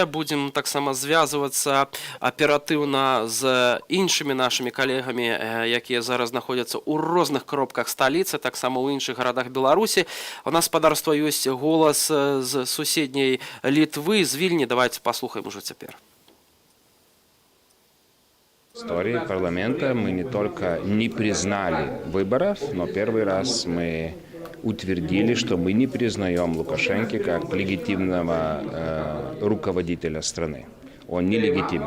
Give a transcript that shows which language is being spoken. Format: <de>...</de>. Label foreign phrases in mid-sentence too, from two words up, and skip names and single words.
<be>Будзем таксама звязвацца аператыўна з іншымі нашымі калегамі, якія зараз знаходзяцца ў розных кропках сталіцы, таксама ў іншых гарадах Беларусі. У нас спадарства ёсць голас з суседняй Літвы, з Вільні. Давайте паслухаем ужо цяпер.</be> <ru>В истории парламента мы не только не признали выборов, но первый раз мы утвердили, что мы не признаем Лукашенко как легитимного руководителя страны. Он нелегитимен.</ru>